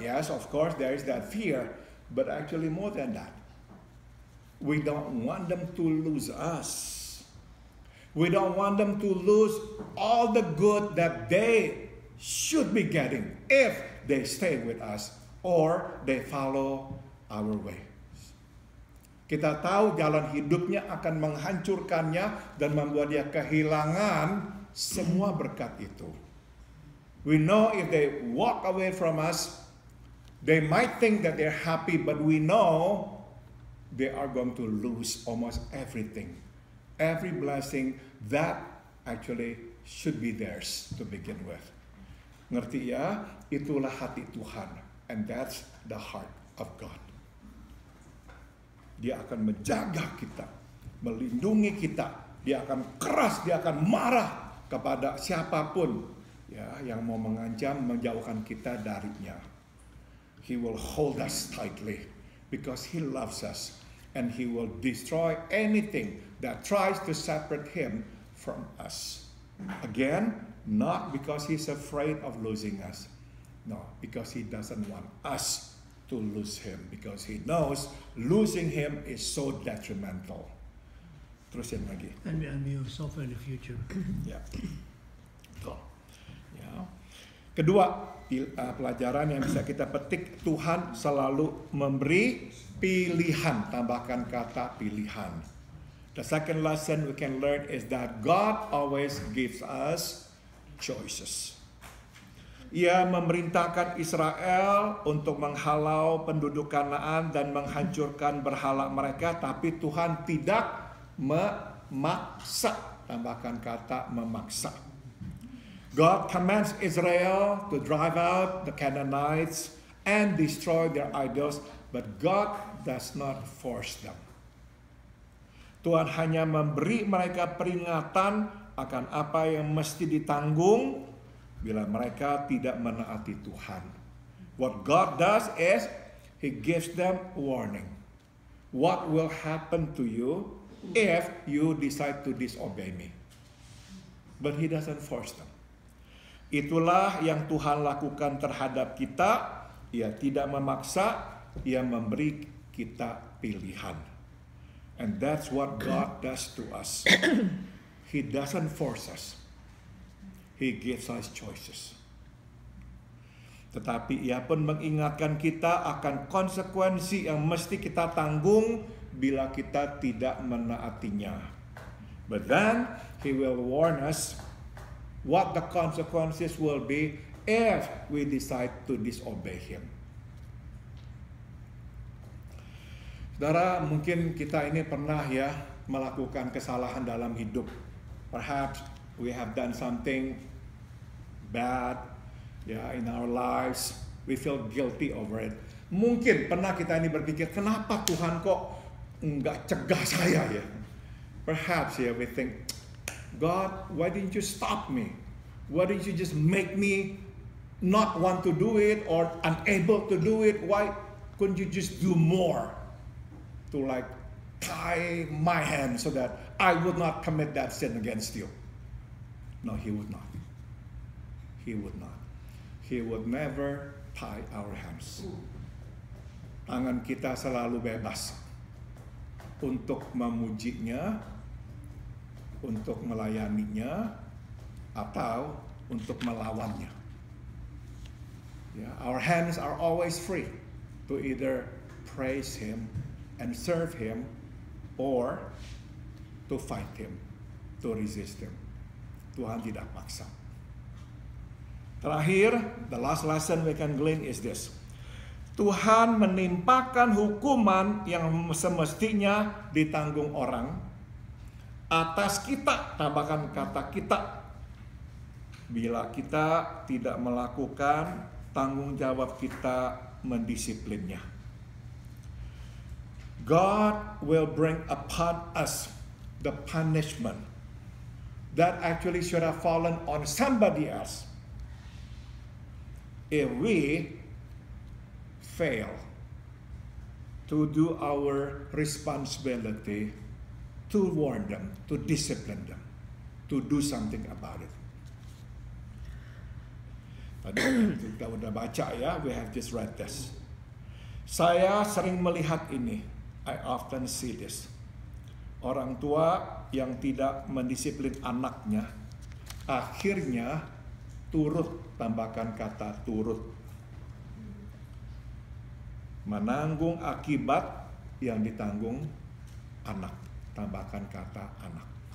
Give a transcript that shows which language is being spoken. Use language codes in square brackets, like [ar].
[en] Yes, of course, there is that fear. But actually more than that. We don't want them to lose us. We don't want them to lose all the good that they should be getting if they stay with us or they follow our way. [id] Kita tahu jalan hidupnya akan menghancurkannya dan membuat dia kehilangan semua berkat itu. [en] We know if they walk away from us, they might think that they're happy, but we know they are going to lose almost everything. Every blessing that actually should be theirs to begin with. [id] Ngerti ya? Itulah hati Tuhan. [en] And that's the heart of God. [id] Dia akan menjaga kita, melindungi kita. Dia akan keras, dia akan marah kepada siapapun ya yang mau mengancam, menjauhkan kita darinya. [en] He will hold us tightly because He loves us, and He will destroy anything that tries to separate Him from us. Again, not because He's afraid of losing us. No, because He doesn't want us to lose Him, because He knows losing Him is so detrimental. [id] Terusin lagi. [en] And we will suffer in the future. [id] Ya. Betul. Ya. Kedua, pelajaran yang bisa kita petik, Tuhan selalu memberi pilihan. Tambahkan kata pilihan. [en] The second lesson we can learn is that God always gives us choices. [id] Ia memerintahkan Israel untuk menghalau penduduk Kanaan dan menghancurkan berhala mereka, tapi Tuhan tidak memaksa. Tambahkan kata memaksa. [en] God commands Israel to drive out the Canaanites and destroy their idols, but God does not force them. [id] Tuhan hanya memberi mereka peringatan akan apa yang mesti ditanggung bila mereka tidak menaati Tuhan. [en] What God does is He gives them warning. What will happen to you if you decide to disobey me? But He doesn't force them. [id] Itulah yang Tuhan lakukan terhadap kita. Ia tidak memaksa, Ia memberi kita pilihan. [en] And that's what God does to us. He doesn't force us. He gives us choices. [id] Tetapi Ia pun mengingatkan kita akan konsekuensi yang mesti kita tanggung bila kita tidak menaatinya. [en] But then He will warn us what the consequences will be if we decide to disobey Him. [id] Saudara, mungkin kita ini pernah ya melakukan kesalahan dalam hidup. [en] Perhaps we have done something bad in our lives, we feel guilty over it. [id] Mungkin pernah kita ini berpikir, kenapa Tuhan kok nggak cegah saya ya? [en] Perhaps we think, God, why didn't you stop me? Why didn't you just make me not want to do it or unable to do it? Why couldn't you just do more to like tie my hand so that I would not commit that sin against you? No, he would not. He would not. He would never tie our hands. [id] Tangan kita selalu bebas untuk memujinya, untuk melayaninya, atau untuk melawannya. [en] Our hands are always free to either praise Him and serve Him, or to fight Him, to resist Him. [id] Tuhan tidak paksa. Terakhir, [en] the last lesson we can glean is this. [id] Tuhan menimpakan hukuman yang semestinya ditanggung orang atas kita, tambahkan kata kita, bila kita tidak melakukan tanggung jawab kita mendisiplinnya. [en] God will bring upon us the punishment that actually should have fallen on somebody else if we fail to do our responsibility to warn them, to discipline them, to do something about it. [id] Tadi kita udah baca ya, [en] we have just read this. [id] Saya sering melihat ini, [en] I often see this. [id] Orang tua yang tidak mendisiplin anaknya, akhirnya turut, tambahkan kata turut, menanggung akibat yang ditanggung anak, tambahkan kata anak.